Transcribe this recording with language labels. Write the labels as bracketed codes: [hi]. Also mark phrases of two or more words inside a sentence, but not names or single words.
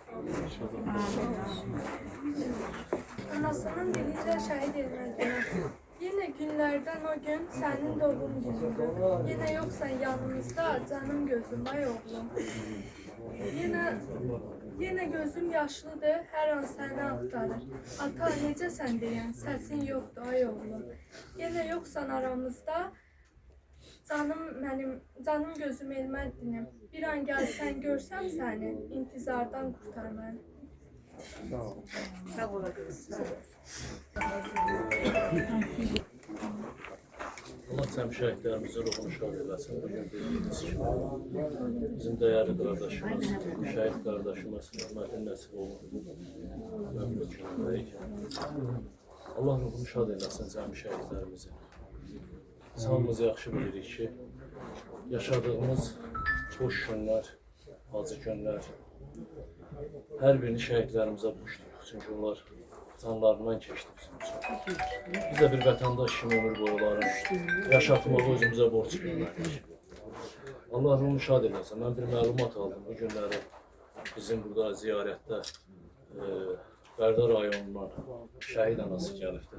[tr] Anasının diliyle şahit edilmez. Yine günlerden o gün senin doğum günündür. Yine yoksan yanımızda canım gözüm ay oğlum. Yine gözüm yaşlıdır, her an seni aktarır. [az] Ata necəsən deyən, səsin yoxdur ay oğlum. [tr] Yine yoksan aramızda, canım gözüm elmədinim. [az] Bir an gəlsən görsəm səni, intizardan qurtar məni. [tr] Allah tüm şehitlerimizi ruhunu şad eylesin. Bugün bildiğiniz gibi bizim değerli kardeşimiz, şehit kardeşimiz rahmetin nasip oldu. Memleketindeyik. Allah ruhunu şad eylesin tüm şehitlerimizi. [az] Hamımız yaxşı bilirik ki, yaşadığımız [tr] boş günler, acı günler, her birini [az] şehitlerimizə borçluyuq. Çünki onlar canlarından keçdi bizim üçün. Biz də bir vətəndaş kimi ömür boyu onları yaşatmağı özümüzə borc bilməliyik. Allah ruhunu şad eləsin. Mən bir məlumat aldım bu günləri bizim burada ziyarətdə Bərdə rayonundan şəhid anası gəlibdir.